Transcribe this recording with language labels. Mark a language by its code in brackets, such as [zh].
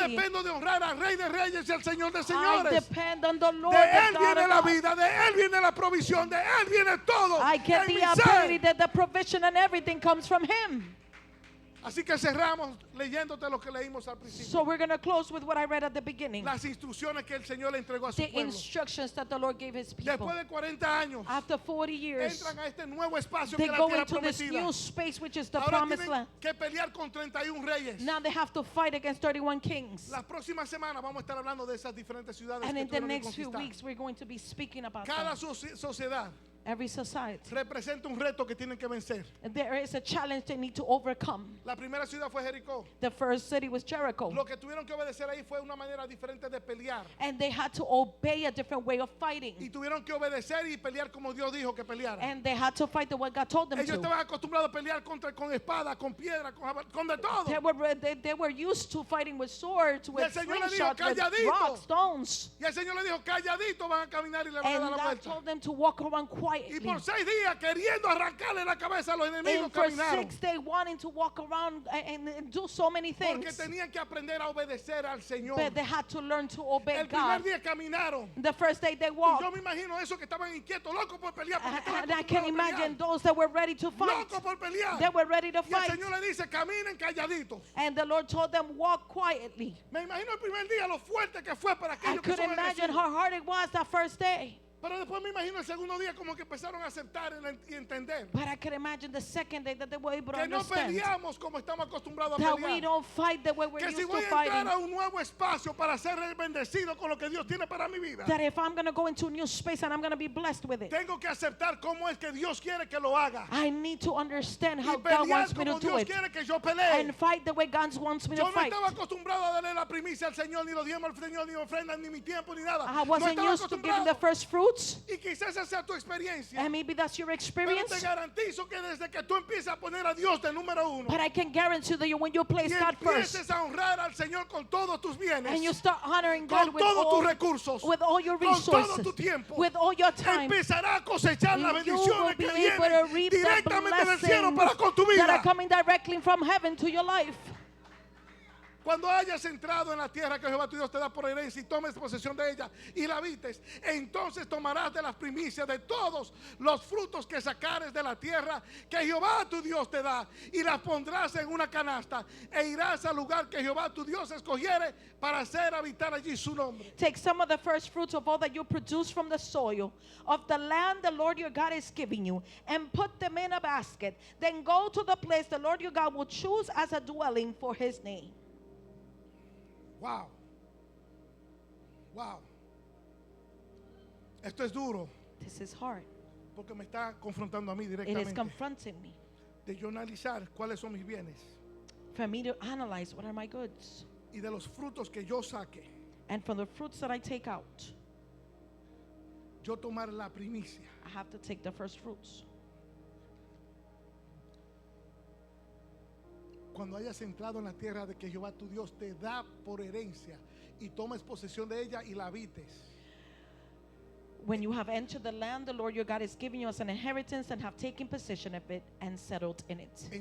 [es] dependo de honrar al Rey de Reyes y al Señor de [en] I [es] Señores. [en] depend on the Lord, [es] De [en] the [es] Él [en] God [es] viene [en] of [es] la [en] God. [es] vida, de Él viene la provisión, de Él viene todo. [en] I get [es] en [en] the [es] mi [en] ability [es] ser. [en] that the provision and everything comes from Him. [es] Así que cerramos leyéndote lo que leímos al principio. [en] So we're going to close with what I read at the beginning. [es] Las instrucciones que el Señor le entregó a su [en] The [es] pueblo. [en] instructions that the Lord gave His people. [es] Después de 40 años, [en] After 40 years, [es] entran a este nuevo espacio [en] they [es] que es la [en] go [es] tierra [en] into this [es] prometida. [en] new space, which is the [es] Ahora [en] promised [es] tienen [en] land. [es] que pelear con 31 reyes. [en] Now they have to fight against 31 kings. [es] Las próximas semanas vamos a estar hablando de esas diferentes ciudades [en] And [es] que [en] in the [es] tuvieron que [en] next few [es] conquistar. [en] weeks, we're going to be speaking about [es] Cada [en] them. [es] sociedad [en] Every society. [es] representa un reto que tienen que vencer. [en] There is a challenge they need to overcome. [es] La primera ciudad fue Jericó. [en] The first city was Jericho. [es] Lo que tuvieron que obedecer ahí fue una manera diferente de pelear. [en] And they had to obey a different way of [es] Y [en] fighting. [es] tuvieron que obedecer y pelear como Dios dijo que pelearan. [en] And they had to fight the way God told them [es] Ellos [en] to. [es] estaban acostumbrados a pelear con espada, con piedra, con de todo. [en] They were used to fighting with swords, with [es] el Señor le dijo, [en] slingshots, with [es] "Calladito." [en] rocks, stones. [es] Y el Señor le dijo, calladito van a caminar y le van a [en] And [es] dar la [en] God [es] vuelta. [en] told them to walk around [es] Y [en] quietly. [es] por 6 días queriendo arrancarle la cabeza a los enemigos [en] And for [es] caminaron. [en] 6 days wanting to walk around and do so many [es] Porque [en] things. [es] tenían que aprender a obedecer al Señor. [en] But they had to learn to obey [es] El primer [en] God. [es] día caminaron. [en] The first day they walked. [es] yo me imagino esos que estaban inquietos, locos por pelear. Porque estaban [en] And I can [es] acostumbrados a [en] imagine [es] pelear. [en] those that were ready to fight. [es] Locos por pelear. [en] They were ready to [es] Y el [en] fight. [es] Señor le dice, caminen calladitos. [en] And the Lord told them, walk quietly. [es] Me imagino el primer día lo fuerte que fue para [en] I [es] aquellos que [en] could [es] son [en] imagine [es] agresivos. [en] how hard it was that first day. [es] Pero después me imagino el segundo día como que empezaron a aceptar y entender [en] But I can imagine the second day that they were able to [es] que no [en] understand [es] peleamos como estamos acostumbrados a [en] that we [es] pelear. [en] don't fight the way we're [es] Que [en] used [es] si voy [en] to [es] a [en] fighting. [es] entrar a un nuevo espacio para ser bendecido con lo que Dios tiene para mi vida, [en] That if I'm going to go into a new space and I'm going to be blessed with it, [es] tengo que aceptar cómo es que Dios quiere que lo haga. [en] I need to understand [es] Y [en] how God [es] pelear [en] wants me to [es] como [en] do [es] Dios [en] it. [es] quiere que yo pelee. [en] And fight the way God wants me [es] Yo [en] to [es] no [en] fight. [es] estaba acostumbrado a darle la primicia al Señor, ni los diezmos al Señor, ni ofrendas, ni mi tiempo, ni nada. [en] I [es] No [en] wasn't [es] estaba [en] used to giving the [es] acostumbrado. [en] first fruits. [es] Y quizás esa sea tu experiencia. [en] And maybe that's your [es] Pero [en] experience. [es] te garantizo que desde que tú empiezas a poner a Dios de número uno [en] But I can guarantee that when you place [es] y [en] God first [es] empieces a honrar al Señor con todos tus bienes, [en] and you start honoring [es] con [en] God with [es] todos tus [en] all, [es] recursos, [en] with all your [es] con todo [en] resources, [es] tu tiempo, [en] with all your time, [es] empezará a cosechar las [en] you will [es] bendiciones [en] be [es] que [en] able to [es] vienen [en] reap the [es] directamente del cielo para con tu [en] blessings that are [es] vida. [en] coming directly from heaven to your life. [es] Cuando hayas entrado en la tierra que Jehová tu Dios te da por herencia y tomes posesión de ella y la habites, entonces tomarás de las primicias de todos los frutos que sacares de la tierra que Jehová tu Dios te da y las pondrás en una canasta e irás al lugar que Jehová tu Dios escogiere para hacer habitar allí su nombre. [en] Take some of the first fruits of all that you produce from the soil of the land the Lord your God is giving you, and put them in a basket. Then go to the place the Lord your God will choose as a dwelling for his name. Wow. Wow. [es] Esto es duro [en] This is hard. [es] porque me está confrontando a mí [en] It is [es] directamente [en] confronting me. [es] de yo analizar cuáles son mis bienes [en] For me to analyze what are my goods. [es] y de los frutos que yo saque, [en] And from the fruits that I take out, [es] yo tomar la primicia. [en] I have to take the first fruits. [es] Cuando hayas entrado en la tierra de que Jehová tu Dios te da por herencia y tomes posesión de ella y la habites, [en] When you have entered the land the Lord your God is giving you as an inheritance and have taken possession of it and settled in it,